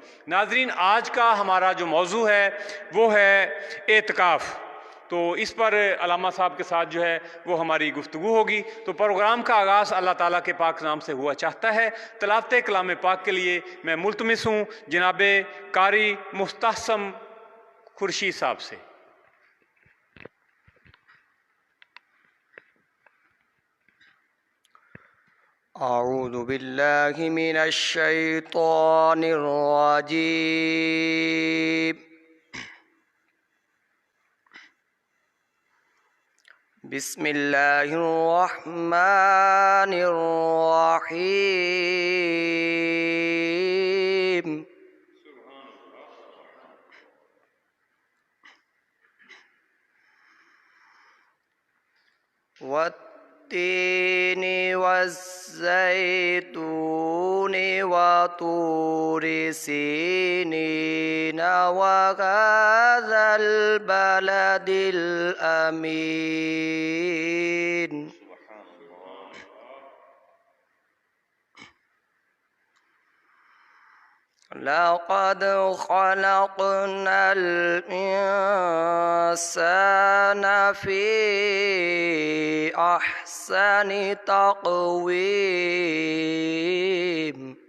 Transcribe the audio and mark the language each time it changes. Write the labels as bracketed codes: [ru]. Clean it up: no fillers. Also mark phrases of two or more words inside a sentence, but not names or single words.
[ur] ناظرین، آج کا ہمارا جو موضوع ہے وہ ہے اعتکاف. تو اس پر علامہ صاحب کے ساتھ جو ہے وہ ہماری گفتگو ہوگی. تو پروگرام کا آغاز اللہ تعالیٰ کے پاک نام سے ہوا چاہتا ہے. تلاوت کلام پاک کے لیے میں ملتمس ہوں جناب قاری مستحسم خورشید صاحب سے. [ar] أعوذ بالله من الشيطان الرجيم. بسم الله الرحمن الرحيم. والتين والزيتون وطور سينين وهذا البلد الأمين. لقد خلقنا الإنسان في أحسن تقويم.